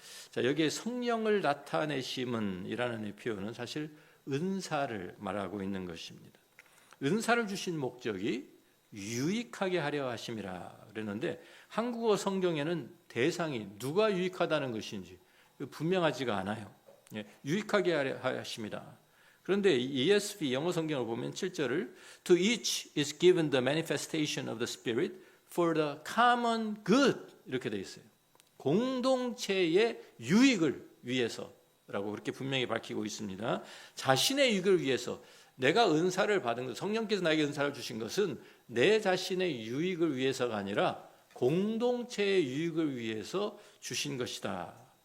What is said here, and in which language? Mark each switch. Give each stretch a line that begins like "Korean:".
Korean: 자, 여기에 성령을 나타내심은 이라는 표현은 사실 은사를 말하고 있는 것입니다. 은사를 주신 목적이 유익하게 하려 하심이라 그랬는데, 한국어 성경에는 대상이 누가 유익하다는 것인지 분명하지가 않아요. 유익하게 하려 하심이라. 그런데 ESV 영어 성경을 보면 7절을
English: To each is given the manifestation of the Spirit for the common good,
Korean: 이렇게 되어 있어요. 공동체의 유익을 위해서라고 그렇게 분명히 밝히고 있습니다. 자신의 유익을 위해서, 내가 은사를 받은 것, 성령께서 나에게 은사를 주신 것은 내 자신의 유익을 위해서가 아니라 공동체의 유익을 위해서 주신 것이다.